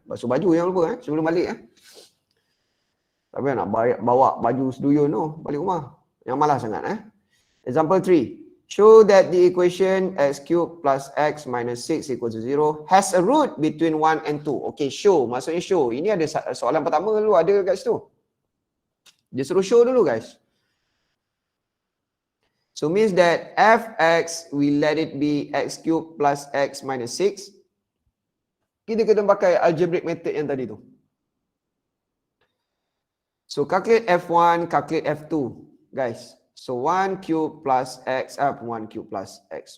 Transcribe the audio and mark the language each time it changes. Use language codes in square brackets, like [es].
[ms] Basuh baju jangan lupa sebelum balik Tapi nak bawa baju seduyun tu balik rumah. Yang malas sangat Example 3. [en] Show that the equation x cubed plus x minus 6 equals to 0 has a root between 1 and 2. [ms] Okay, show. Maksudnya show. Ini ada soalan pertama dulu ada kat situ. Dia suruh show dulu guys. [en] So means that fx, we let it be x cubed plus x minus 6. [ms] Kita kena pakai algebraic method yang tadi tu. [en] So calculate f1, calculate f2. Guys. So 1 cube plus x up 1 cube plus x.